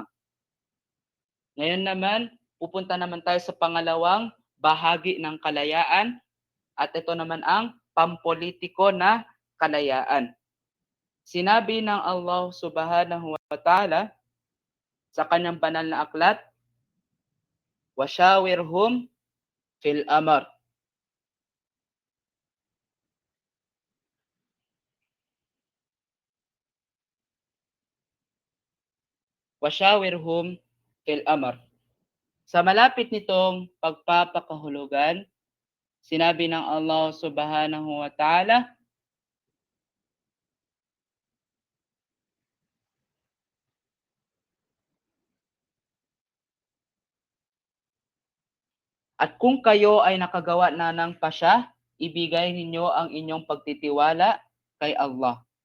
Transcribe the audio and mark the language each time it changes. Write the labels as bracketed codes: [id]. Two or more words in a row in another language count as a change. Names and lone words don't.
[tl] Ngayon naman, pupunta naman tayo sa pangalawang bahagi ng kalayaan at ito naman ang pampolitiko na kalayaan. Sinabi ng [ar] الله سبحانه وتعالى [tl] sa kanyang banal na aklat, [ar] "وشاورهم في الأمر." وشاورهم في الأمر. [tl] Sa malapit nitong pagpapakahulugan, sinabi ng [ar] الله سبحانه وتعالى, [tl] at kung kayo ay nakagawa na ng pasya, ibigay ninyo ang inyong pagtitiwala kay Allah.